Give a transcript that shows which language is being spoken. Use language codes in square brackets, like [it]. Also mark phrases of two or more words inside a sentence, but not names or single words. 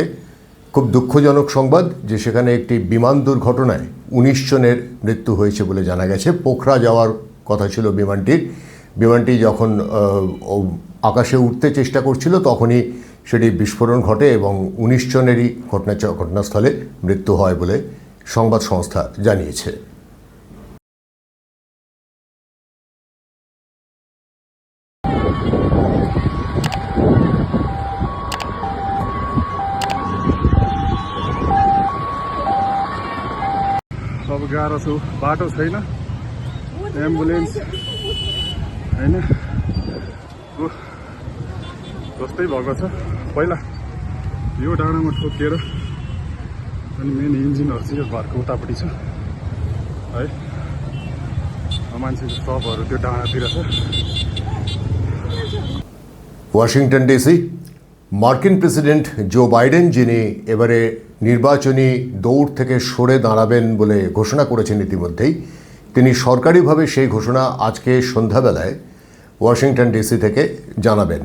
[bn] খুব দুঃখজনক সংবাদ যে সেখানে একটি বিমান দুর্ঘটনায় 19 জনের মৃত্যু হয়েছে বলে জানা গেছে। পোখরা যাওয়ার কথা ছিল বিমানটি যখন আকাশে উঠতে চেষ্টা করছিল তখনই সেটি বিস্ফোরণ ঘটে এবং 19 জনেরই ঘটনাস্থলে মৃত্যু হয় বলে সংবাদ সংস্থা জানিয়েছে। [ne] अब गाह्रो छु, बाटो छैन, एम्बुलेन्स होइन जस्तै भएको छ। पहिला यो डाँडामा ठोकिएर अनि [en] main engines [ne] चाहिँ यो घरको उतापट्टि छ है, मान्छेको सबहरू त्यो डाँडातिर छ। [bn] ওয়াশিংটন ডিসি। মার্কিন প্রেসিডেন্ট জো বাইডেন, যিনি এবারে নির্বাচনী দৌড় থেকে সরে দাঁড়াবেন বলে ঘোষণা করেছেন ইতিমধ্যেই, তিনি সরকারিভাবে সেই ঘোষণা আজকে সন্ধ্যাবেলায় ওয়াশিংটন ডিসি থেকে জানাবেন।